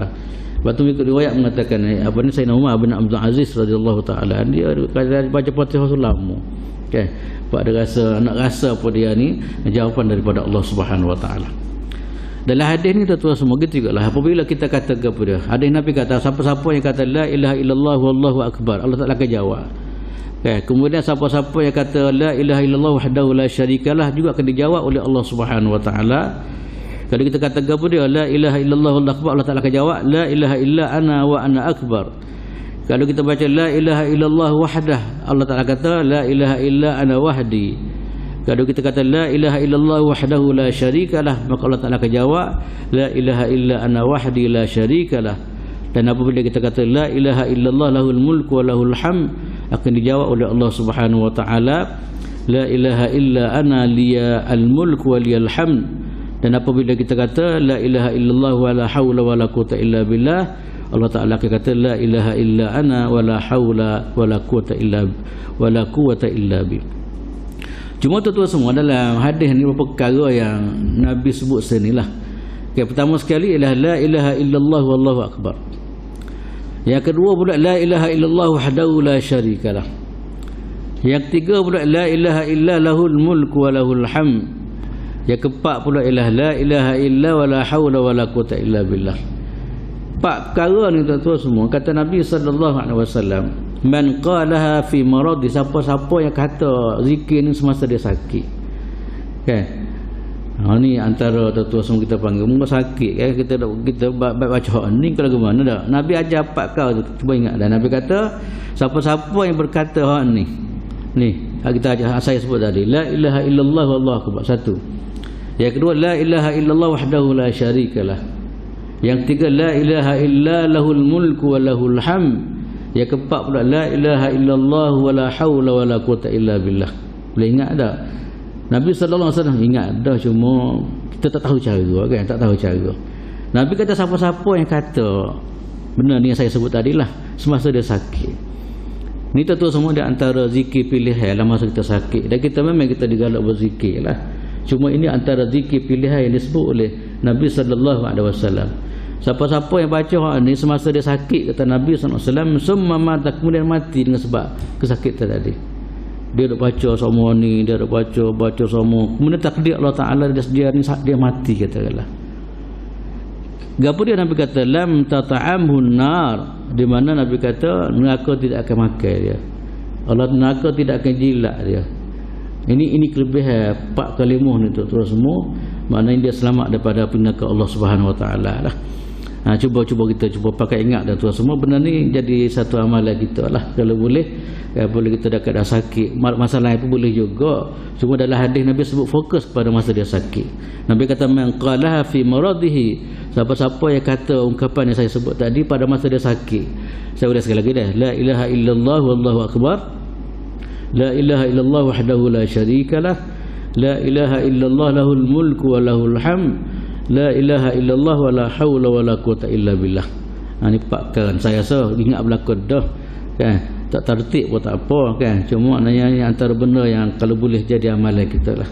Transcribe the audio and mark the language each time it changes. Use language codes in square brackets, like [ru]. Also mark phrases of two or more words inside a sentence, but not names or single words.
[ms] Sebab tu ikut riwayat mengatakan apa ni Sayyidina Umar bin Abdul Aziz [ar] رضي الله تعالى [ms] dia baca Fatihah tu lama. Okey, sebab dia rasa nak rasa apa dia ni jawapan daripada Allah [ar] سبحانه وتعالى. [ms] Dalam hadis ni tuan-tuan semua gitu jugalah apabila kita kata kepada hadis Nabi kata siapa-siapa yang kata [ar] لا إله إلا الله والله أكبر [ms] Allah Taala akan jawab. Okay. Kemudian siapa-siapa yang kata [ar] لا إله إلا الله وحده لا شريك له [ms] juga akan dijawab oleh Allah [ar] سبحانه وتعالى. [ms] Kalau kita kata kepada dia [ar] لا إله إلا الله والله أكبر [ms] Allah Taala akan jawab [ar] لا إله إلا أنا وأنا أكبر. [ms] Kalau kita baca [ar] لا إله إلا الله وحده [ms] Allah Taala kata [ar] لا إله إلا أنا وحدي. [ms] Kalau kita kata [ar] لا إله إلا الله وحده لا شريك له [ms] maka Allah Taala akan jawab [ar] لا إله إلا أنا وحدي لا شريك له. [ms] Dan apabila kita kata [ar] لا إله إلا الله له الملك وله الحمد [ms] akan dijawab oleh Allah [ar] سبحانه وتعالى لا إله إلا أنا لي الملك ولي الحمد. [ms] Dan apabila kita kata [ar] لا إله إلا الله ولا حول ولا قوة إلا بالله [ms] Allah Taala akan kata [ar] لا إله إلا أنا ولا حول ولا قوة إلا بالله. [ms] Cuma tuan-tuan semua dalam hadis ni beberapa perkara yang Nabi sebut sinilah. Okay, pertama sekali ialah [ar] لا إله إلا الله والله أكبر. [ms] Yang kedua pula [ar] لا إله إلا الله وحده لا شريك له. [ms] Yang ketiga pula [ar] لا إله إلا له الملك وله الحمد. [ms] Yang keempat pula ialah [ar] لا إله إلا ولا حول ولا قوة إلا بالله. [ms] Empat perkara ni tuan-tuan semua kata Nabi [ar] صلى الله عليه وسلم، من قالها في مرضي, [ms] siapa-siapa yang kata zikir ni semasa dia sakit. Kan? Ni antara tuan-tuan semua kita panggil muka sakit kan, kita baca ni kalau ke mana dah. Nabi ajar empat kau tu, cuba ingat dah. Nabi kata siapa-siapa yang berkata ni kita ajar saya sebut tadi [ar] لا إله إلا الله والله أكبر [ms] satu. Yang kedua [ar] لا إله إلا الله وحده لا شريك له. [ms] Yang ketiga [ar] لا إله إلا له الملك وله الحمد. [ms] Yang keempat pula [ar] لا إله إلا الله ولا حول ولا قوة إلا بالله. [ms] Boleh ingat tak? Nabi [ar] صلى الله عليه وسلم [ms] ingat dah, cuma kita tak tahu cara kan, tak tahu cara. Nabi kata siapa-siapa yang kata benar ni yang saya sebut tadilah semasa dia sakit. Ni tentu semua di antara zikir pilihan lah masa kita sakit. Dan kita memang kita digalak berzikir lah. Cuma ini antara zikir pilihan yang disebut oleh Nabi [ar] صلى الله عليه وسلم. [ms] Siapa-siapa yang baca ni semasa dia sakit kata Nabi [ar] صلى الله عليه وسلم ثم مات [ms] kemudian mati dengan sebab kesakitan tadi. Dia duk baca semua ni, dia duk baca semua. Kemudian takdir Allah Taala dia mati katakanlah. Gapo dia Nabi kata [ar] لم تطعمه النار, [ms] di mana Nabi kata neraka tidak akan makan dia. Allah neraka tidak akan jilat dia. Ini kelebihan empat kalimah ni terus semua, maknanya dia selamat daripada api neraka Allah [ar] سبحانه وتعالى [ms] lah. Cuba kita pakai ingat dah tuan semua, benda ni jadi satu amalan kita lah. Kalau boleh boleh kita dah sakit masalah itu boleh juga, cuma dalam hadis Nabi sebut fokus pada masa dia sakit. [ar] Nabi kata من قالها في مرضه, [ms] siapa-siapa yang kata ungkapan yang saya sebut tadi pada masa dia sakit. Saya ulang sekali lagi dah, [ar] لا إله إلا الله والله أكبر، لا إله إلا الله وحده لا شريك له، لا إله إلا الله له الملك وله الحمد، لا إله إلا الله ولا حول ولا قوة إلا بالله. [ms] Ni pakkan saya rasa ingat berlaku dah kan, tak tertib pun tak apa kan, cuma maknanya ni antara benda yang kalau boleh jadi amalan kita lah.